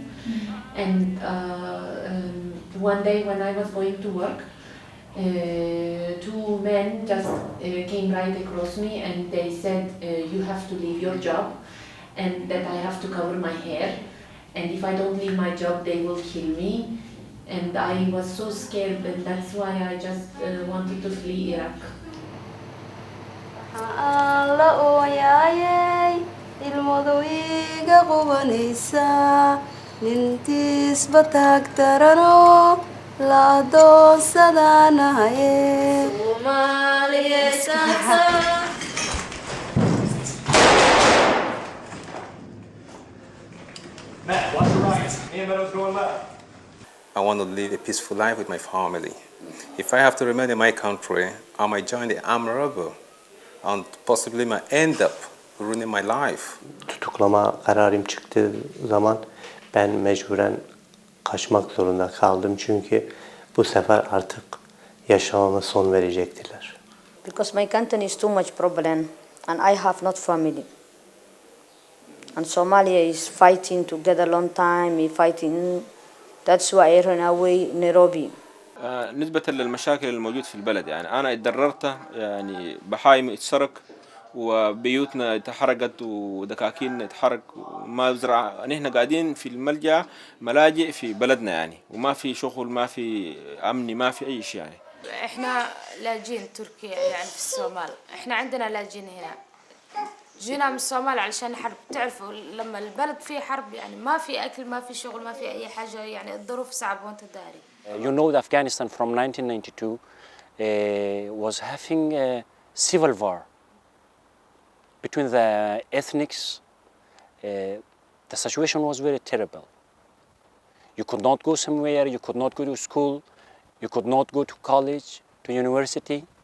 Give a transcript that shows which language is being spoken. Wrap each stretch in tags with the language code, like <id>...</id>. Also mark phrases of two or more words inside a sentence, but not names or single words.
<en>And one day when I was going to work, two men just came right across me, and they said, you have to leave your job, and that I have to cover my hair, and if I don't leave my job they will kill me. And I was so scared, and that's why I just wanted to flee Iraq.</en> <so>Alla ooyayay ilmadu iga qubanaysaa nintiisba taagtarano la adoonsadaanahaye</so> <en>Matt, watch the right. Me and Meadow's going left. I want to live a peaceful life with my family. If I have to remain in my country, I might join the armed rebel and possibly might end up ruining my life.</en> <tr>Tutuklama kararım çıktığı zaman ben mecburen kaçmak zorunda kaldım çünkü bu sefer artık yaşamama son verecektiler.</tr> <en>Because my country is too much problem and I have not family. And Somalia is fighting to get a long time, fighting. That's why I ran away Nairobi.</en> <ar>نسبة للمشاكل الموجود في البلد يعني أنا اتضررت يعني بهايم اتسرق وبيوتنا اتحرقت ودكاكين اتحرق وما بزرع نحن قاعدين في الملجأ ملاجئ في بلدنا يعني وما في شغل ما في أمني ما في أي شيء يعني. إحنا لاجئين تركيا يعني في الصومال إحنا عندنا لاجئين هنا جينا من الصومال علشان حرب تعرفوا لما البلد فيه حرب يعني ما في أكل ما في شغل ما في أي حاجة يعني الظروف صعبة وأنت داري.</ar> <en>You know that Afghanistan from 1992 was having a civil war between the ethnics. The situation was very terrible. You could not go somewhere, you could not go to school, you could not go to college, to university.</en>